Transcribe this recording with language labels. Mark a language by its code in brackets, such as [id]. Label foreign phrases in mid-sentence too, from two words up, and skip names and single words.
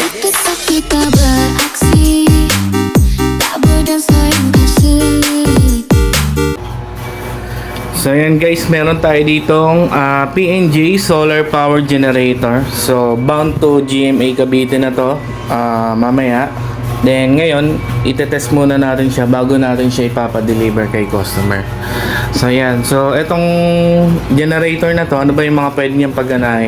[ms] Ketika kita beraksi, tak berdansa yang kasih. [tl] So yan guys, meron tayo ditong PNG [en] solar power generator. [tl] So [en] bound to [tl] GMA Cavite na to mamaya. Then ngayon, itetest muna natin siya bago natin siya ipapadeliver kay customer. So yan, so itong generator na to, ano ba yung mga pwede niyang pagganahin?